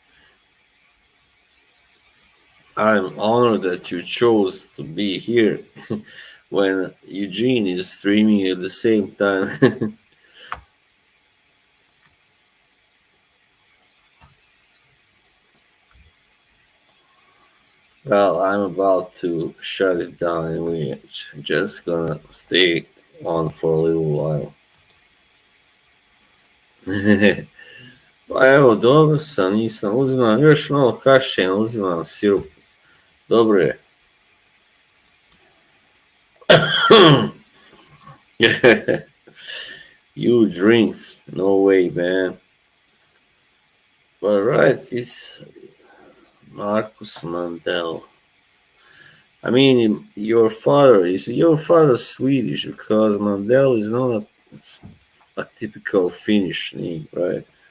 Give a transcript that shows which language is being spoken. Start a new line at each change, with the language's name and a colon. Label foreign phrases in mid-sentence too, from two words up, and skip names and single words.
English: I'm honored that you chose to be here when Eugene is streaming at the same time. Well, I'm about to shut it down and we're just gonna stay on for a little while.
Croatian: Pa evo, dobro sam, nisam, uzimam još malo kašena, uzimam sirup. Dobro je.
English: You drink, no way, man. But right, it's Marcus Mandel. I mean, your father Swedish because Mandel is not a typical Finnish name, right?